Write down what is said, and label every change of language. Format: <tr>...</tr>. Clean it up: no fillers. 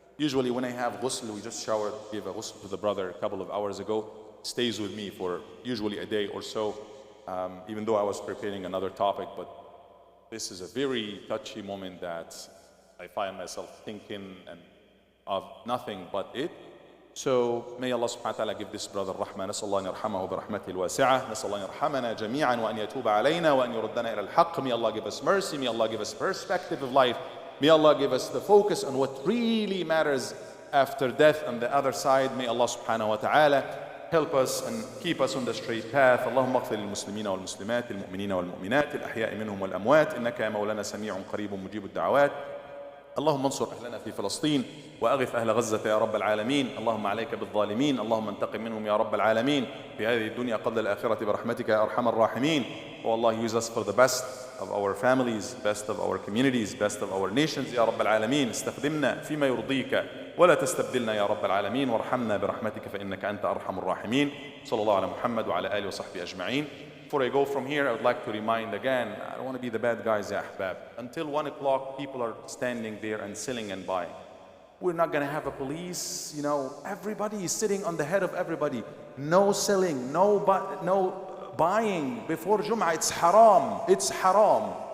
<en>Usually when I have ghusl, we just showered, gave a ghusl to the brother a couple of hours ago. Stays with me for usually a day or so, even though I was preparing another topic, but this is a very touchy moment that I find myself thinking and of nothing but it. So may Allah subhanahu wa ta'ala give this brother rahmah.</en> <ar>نسأل الله أن يرحمه برحمته الواسعة. نسأل الله أن يرحمنا جميعا وأن يتوب علينا وأن يردنا إلى الحق.</ar> <en>May Allah give us mercy. May Allah give us perspective of life. May Allah give us the focus on what really matters after death on the other side. May Allah subhanahu wa ta'ala help us and keep us on the straight path.</en> <ar>اللهم اغفر للمسلمين والمسلمات المؤمنين والمؤمنات الأحياء منهم والأموات إنك يا مولانا سميع قريب مجيب الدعوات. اللهم انصر أهلنا في فلسطين وأغث أهل غزة يا رب العالمين. اللهم عليك بالظالمين. اللهم انتقم منهم يا رب العالمين في هذه الدنيا قبل الآخرة برحمتك يا أرحم الراحمين.</ar> <en>Oh Allah, use us for the best of our families, best of our communities, best of our nations</en> <ar>يا رب العالمين. استخدمنا فيما يرضيك ولا تستبدلنا يا رب العالمين وارحمنا برحمتك فإنك أنت أرحم الراحمين. صلى الله على محمد وعلى آله وصحبه أجمعين.</ar> <en>Before I go from here, I would like to remind again, I don't want to be the bad guys, ya ahbab. Until 1 o'clock, people are standing there and selling and buying. We're not going to have a police, everybody is sitting on the head of everybody. No selling, no buying before Jum'ah. It's haram. It's haram.</en>